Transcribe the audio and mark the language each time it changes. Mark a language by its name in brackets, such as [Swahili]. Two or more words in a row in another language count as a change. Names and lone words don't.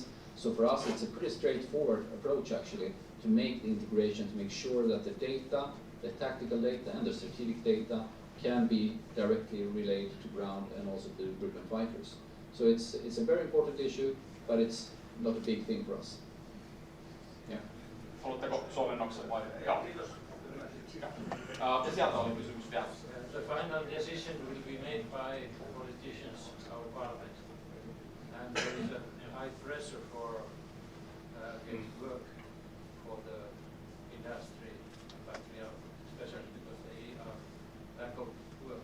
[English] So for us, it's a pretty straightforward approach, actually, to make the integration, to make sure that the data, the tactical data and the strategic data can be directly relayed to ground and also to Gripen fighters. So it's a very important issue, but it's not a big thing for us. Yeah. [Finnish] Haluatteko suomennoksen vai? Joo. Ja sieltä oli kysymys vielä. [English] The final decision will be made by politicians, our parliament, and there is a high pressure for getting work for the industry, especially because they are lack of work.